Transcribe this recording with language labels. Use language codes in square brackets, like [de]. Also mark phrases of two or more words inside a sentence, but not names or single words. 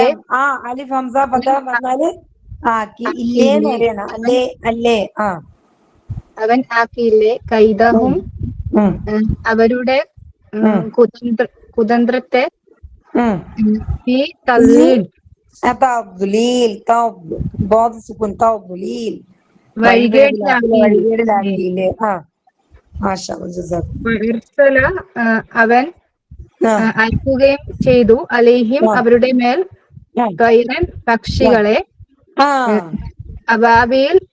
[ml] അലം അലിഫ് ഹംസ ഫത വന്നാല് ആക്കി ഇല്ലേന്ന് പറയണം അല്ലേ അല്ലേ അവൻ ആക്കിയില്ലേ കൈദഹും അവരുടെ കുതന്ത്രത്തെ ഈ തള്ളീൽ [ar] തദ്ലീൽ ضاد سكون تضليل [ml] വഴികേടിലാക്കിയില്ലേ വഴികേടിലാക്കിയില്ലേ [ar] ما شاء الله جزاكم [ml] അവൻ അയക്കുകയും ചെയ്തു അലൈഹിം അവരുടെ മേൽ തൈറൻ പക്ഷികളെ അബാബിയിൽ